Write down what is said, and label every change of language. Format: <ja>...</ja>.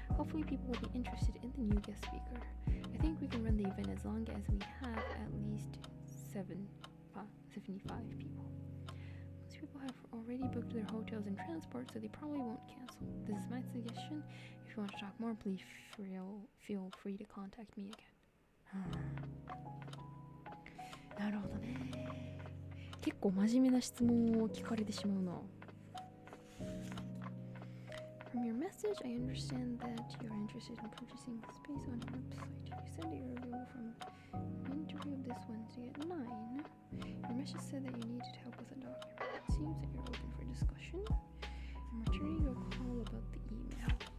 <en>Hopefully people will be interested in the new guest speaker. I think we can run the event as long as we have at least 75 people. Most people have already booked their hotels and transport, so they probably won't cancel. This is my suggestion. If you want to talk more, please feel free to contact me again.</en> <ja>なるほどね。結構真面目な質問を聞かれてしまうな。</ja> <en>From your message, I understand that you're interested in purchasing space on our website. You said that you're available from an interview this Wednesday at 9. Your message said that you needed help with a document. It seems that you're open for discussion. I'm returning your call about the email.</en>